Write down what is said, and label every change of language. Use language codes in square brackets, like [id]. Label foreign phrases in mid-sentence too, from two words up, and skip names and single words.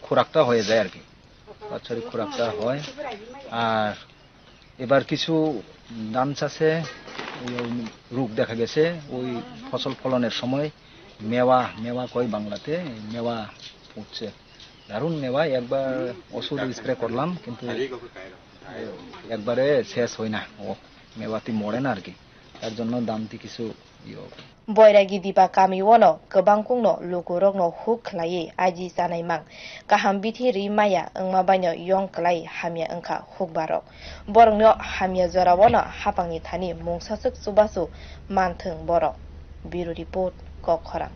[bn] খোরাকটা হয়ে যায় আর কি বাৎসরিক খোরাকটা হয় আর এবার কিছু ধান চাষে রোগ দেখা গেছে ওই ফসল ফলনের সময় মেওয়া কই বাংলাতে মেওয়া উঠছে দারুণ মেওয়া একবার ওষুধ স্প্রে করলাম কিন্তু একবারে শেষ হয় না ও মেওয়াতি মরে না আর কি তার জন্য দামটি কিছু [trp] Boyragi dipa kami wono kebangkungno lukurokno huklai aji sanaimang kaham bithi rimaya angma banyo yong klai hamia angka hukbarok borongno hamia jora wono hapangni thani mungsasuk subasu manthung borok [en] Bureau Report [trp] Kokkhorang